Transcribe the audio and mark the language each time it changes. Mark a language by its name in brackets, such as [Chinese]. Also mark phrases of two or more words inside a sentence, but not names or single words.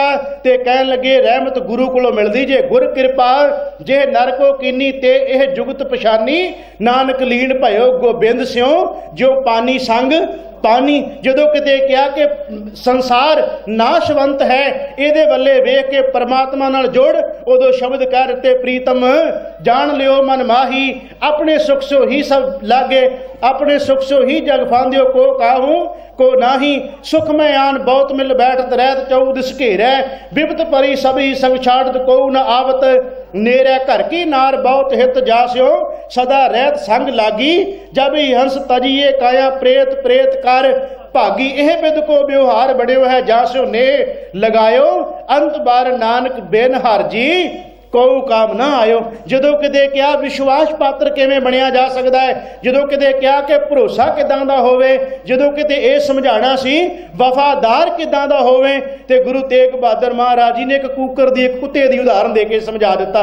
[Punjabi] ਤੇ ਕਹਿਣ ਲੱਗੇ ਰਹਿਮਤ ਗੁਰੂ ਕੋਲੋਂ ਮਿਲਦੀ ਜੇ ਗੁਰ ਕਿਰਪਾ, ਜੇ ਨਰ ਕੋ ਕੀਨੀ ਤੇ ਇਹ ਜੁਗਤ ਪਛਾਨੀ, ਨਾਨਕ ਲੀਨ ਭਇਓ ਗੋਬਿੰਦ ਸਿਉ ਜੋ ਪਾਨੀ ਸੰਗ पानी। ਜਦੋਂ ਕਿਤੇ ਕਿਹਾ ਕਿ ਸੰਸਾਰ ਨਾਸ਼ਵੰਤ ਹੈ, ਇਹਦੇ ਵੱਲੇ ਵੇਖ ਕੇ ਪਰਮਾਤਮਾ ਨਾਲ ਜੁੜ, ਉਦੋਂ ਸ਼ਬਦ ਕਹਿ ਦਿੱਤੇ ਪ੍ਰੀਤਮ ਜਾਣ ਲਿਓ ਮਨ ਮਾਹੀ, ਆਪਣੇ ਸੁਖ ਸੋ ਹੀ ਸਭ ਲਾਗੇ, ਆਪਣੇ ਸੁਖ ਸੋ ਹੀ ਜਗ ਫਾਂਦਿਓ, ਕੋ ਕਾਹੂ ਕੋ ਨਾਹੀ, ਸੁਖ ਮੇਂ ਆਨ ਬਹੁਤ ਮਿਲ ਬੈਠਤ ਰਹਤ ਚੌਦਿਸ ਘੇਰੈ, ਵਿਪਤ ਪਰੀ ਸਭੀ ਸੰਗ ਛਾੜਤ ਕੋ ਨ ਆਵਤ, ਨੇਰੇ ਘਰ ਕੀ ਨਾਰ ਬਹੁਤ ਹਿਤ ਜਾਸ੍ਯੋ, ਸਦਾ ਰਹਤ ਸੰਗ ਲਾਗੀ, ਜਬ ਹੀ ਹੰਸ ਤਜਿਏ ਕਾਇਆ ਪ੍ਰੇਤ ਪ੍ਰੇਤ ਕਰ ਭਾਗੀ, ਯਹ ਬਿਦ ਕੋ ਵਿਵਹਾਰ ਬੜਿਓ ਹੈ ਜਾਸ੍ਯੋ ਨੇ ਲਗਾਯੋ, ਅੰਤ ਬਾਰ ਨਾਨਕ ਬੇਨ ਹਰ ਜੀ ਕੋਈ ਕਾਮ ਨਾ ਆਇਓ। ਜਦੋਂ ਕਿਤੇ ਕਿਹਾ ਵਿਸ਼ਵਾਸ ਪਾਤਰ ਕਿਵੇਂ ਬਣਿਆ ਜਾ ਸਕਦਾ ਹੈ, ਜਦੋਂ ਕਿਤੇ ਕਿਹਾ ਕਿ ਭਰੋਸਾ ਕਿੱਦਾਂ ਦਾ ਹੋਵੇ, ਜਦੋਂ ਕਿਤੇ ਇਹ ਸਮਝਾਉਣਾ ਸੀ ਵਫਾਦਾਰ ਕਿੱਦਾਂ ਦਾ ਹੋਵੇ, ਤੇ ਗੁਰੂ ਤੇਗ ਬਹਾਦਰ ਮਹਾਰਾਜ ਜੀ ਨੇ ਇੱਕ ਕੂਕਰ ਦੀ, ਇੱਕ ਕੁੱਤੇ ਦੀ ਉਦਾਹਰਨ ਦੇ ਕੇ ਸਮਝਾ ਦਿੱਤਾ।